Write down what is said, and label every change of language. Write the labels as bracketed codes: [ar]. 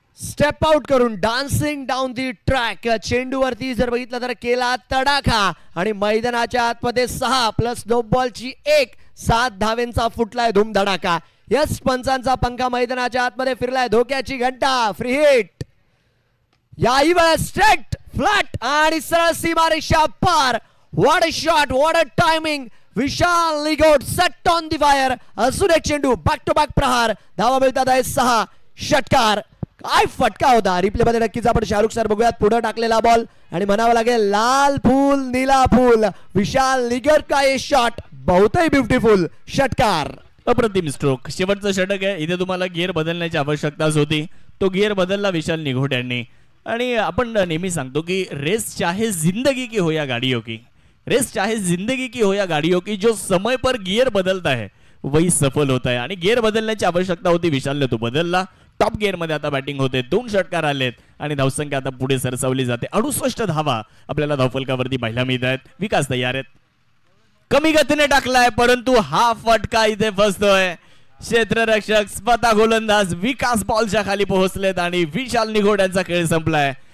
[mr] Step out करून dancing down the track चेंडूवरती जर बघितलं तर केला तडाखा आणि मैदानाच्या आतमध्ये 6 प्लस नो बॉलची 7 धावेंचा फुटलाय धूमधडाका. यस, पंचांचा पंखा मैदानाच्या आतमध्ये फिरलाय. धोक्याची घंटा, फ्री हिट. याही वेळेस स्ट्रेट फ्लॅट आणि सरळ सीमारेषा पार. [en] What a shot, what a timing. Vishal Nigod set on the fire. [mr] अजून एक चेंडू, बॅक टू बॅक प्रहार. धावा मिळतात आहे 6. षटकार. काय फटका होता. रिप्ले मध्ये नक्कीच आपण शाहरुख सर बघूयात. पुढे टाकलेला बॉल आणि म्हणावं लागेल [hi] लाल फूल नीला फूल. विशाल निगोड का हे शॉट बहुतही ब्युटिफुल. [mr] षटकार. अप्रतिम स्ट्रोक. शेवटचं षटक आहे. इथे तुम्हाला गिअर बदलण्याची आवश्यकताच होती. तो गिअर बदलला विशाल निघोट यांनी. आणि आपण नेहमी सांगतो की [hi] रेस चाहे जिंदगी की हो या गाड़ियों की, रेस चाहे जिंदगी की हो या गाड़ियों की, जो समय पर गियर बदलता है वही सफल होता है. [mr] आणि गिअर बदलण्याची आवश्यकता होती. विशालने तो बदलला. टॉप गिअर मध्ये आता बॅटिंग होते. 2 षटकार आलेत आणि धावसंख्या आता पुढे सरसावली जाते. 68 धावा आपल्याला धावफलकावरती पाहायला मिळत आहेत. विकास तयार आहेत. कमी गतीने टाकलाय परंतु हा फटका इथे फसतोय. क्षेत्ररक्षक स्वतः गोलंदाज विकास बॉलच्या खाली पोहोचलेत आणि विशाल निघोड यांचा खेळ संपलाय.